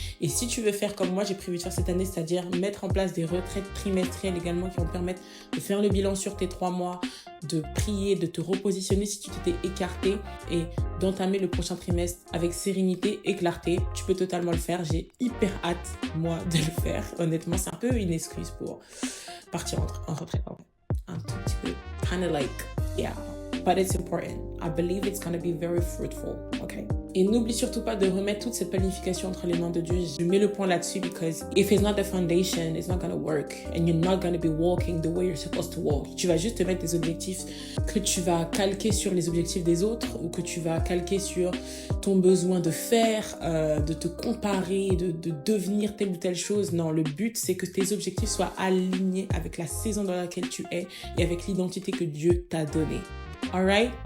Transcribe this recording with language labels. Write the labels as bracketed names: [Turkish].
[French] Et si tu veux faire comme moi, j'ai prévu de faire cette année, c'est-à-dire mettre en place des retraites trimestrielles également qui vont te permettre de faire le bilan sur tes 3 mois, de prier, de te repositionner si tu t'étais écarté et d'entamer le prochain trimestre avec sérénité et clarté. Tu peux totalement le faire. J'ai hyper hâte, moi, de le faire. Honnêtement, c'est un peu une excuse pour partir en retraite. Un tout petit peu. [English] Kind of like, yeah. But it's important. I believe it's going to be very fruitful, okay? [French] Et n'oublie surtout pas de remettre toute cette planification entre les mains de Dieu. Je mets le point là-dessus [English] because if it's not the foundation, it's not going to work. And you're not going to be walking the way you're supposed to walk. [French] Tu vas juste te mettre des objectifs que tu vas calquer sur les objectifs des autres ou que tu vas calquer sur ton besoin de faire, de te comparer, de devenir telle ou telle chose. Non, le but, c'est que tes objectifs soient alignés avec la saison dans laquelle tu es et avec l'identité que Dieu t'a donnée. Alright?